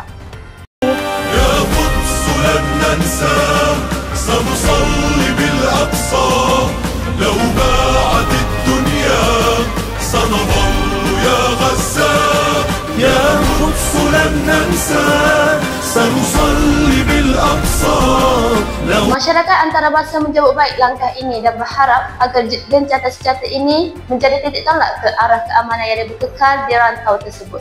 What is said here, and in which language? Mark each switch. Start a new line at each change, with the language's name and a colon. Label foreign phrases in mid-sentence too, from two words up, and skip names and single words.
Arabic: يا قدس لن ننسى سنصلي بالأقصى لو باعت الدنيا سنظل يا غزة يا قدس لن ننسى سنصلي بالأقصى.
Malay: Masyarakat antarabangsa menjawab baik langkah ini dan berharap agar gencatan senjata ini menjadi titik tolak ke arah keamanan yang lebih kekal di rantau tersebut.